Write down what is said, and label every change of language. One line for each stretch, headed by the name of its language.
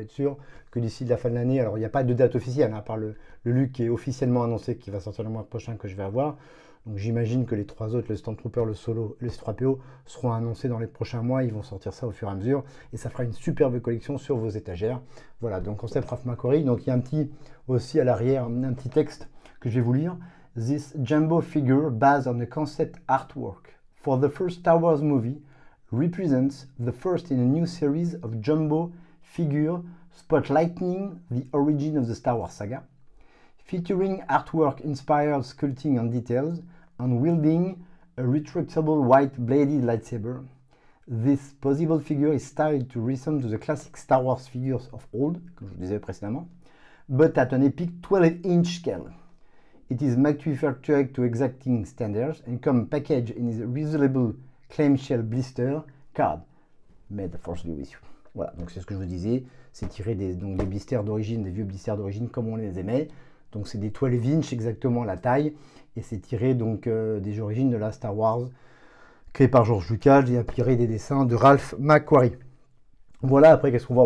French: Ça va être sûr que d'ici la fin de l'année, alors il n'y a pas de date officielle, à part le Luke qui est officiellement annoncé, qui va sortir le mois prochain, que je vais avoir. Donc j'imagine que les 3 autres, le Stormtrooper, le Solo, le C3PO, seront annoncés dans les prochains mois. Ils vont sortir ça au fur et à mesure. Et ça fera une superbe collection sur vos étagères. Voilà, donc concept Ralph McQuarrie. Donc il y a aussi à l'arrière, un petit texte que je vais vous lire.
English: This Jumbo figure based on the concept artwork for the first Star Wars movie represents the first in a new series of jumbo figure spotlighting the origin of the Star Wars saga. featuring artwork inspired sculpting and details, and wielding a retractable white-bladed lightsaber. This possible figure is styled to resemble to the classic Star Wars figures of old,
French: comme je vous disais précédemment,
English: but at an epic 12-inch scale. It is manufactured to exacting standards and comes packaged in a reusable clamshell blister card. May the Force be with you.
French: Voilà, donc c'est ce que je vous disais, c'est tiré des blisters d'origine, des vieux blisters d'origine comme on les aimait. Donc c'est des 12 inch exactement la taille, et c'est tiré donc des origines de la Star Wars, créé par George Lucas, et inspiré des dessins de Ralph McQuarrie. Voilà, après qu'est-ce qu'on voit?